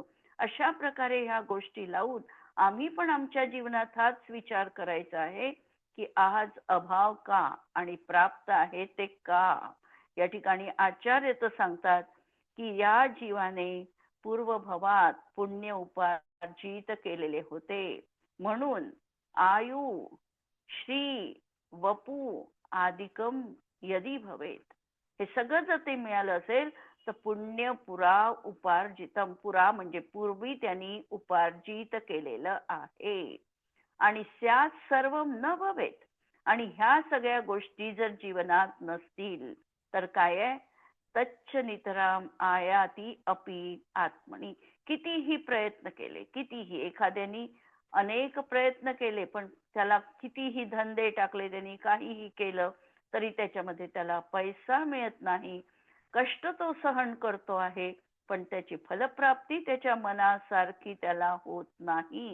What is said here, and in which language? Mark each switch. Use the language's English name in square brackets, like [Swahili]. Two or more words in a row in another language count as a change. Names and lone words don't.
[Marathi] अशा प्रकारे ह्या गोष्टी लावून आम्ही पण आमच्या जीवनात हाच विचार करायचा आहे की आज अभाव का आणि प्राप्त आहे ते का. या ठिकाणी आचार्य तर सांगतात की या जीवाने पूर्वभवात पुण्य उपार्जित केलेले होते, म्हणून [Sanskrit] आयु श्री वपू आदिकम यदि भवेत, [Marathi] हे सगळं जर ते मिळालं असेल तर [Sanskrit] पुण्य पुरा उपार्जितम, [Marathi] पुरा म्हणजे पूर्वी त्यांनी उपार्जित केलेलं आहे. [Sanskrit] आणि स्यात् सर्वम न भवेत, [Marathi] आणि ह्या सगळ्या गोष्टी जर जीवनात नसतील तर काय आहे, [Sanskrit] तच्च नितराम आयाती अपि आत्मनी. [Marathi] कितीही प्रयत्न केले, कितीही एखाद्यानी अनेक प्रयत्न केले पण त्याला कितीही धंदे टाकले, त्यांनी काहीही केलं तरी त्याच्यामध्ये त्याला पैसा मिळत नाही. कष्ट तो सहन करतो आहे पण त्याची फलप्राप्ती त्याच्या मनासारखी त्याला होत नाही.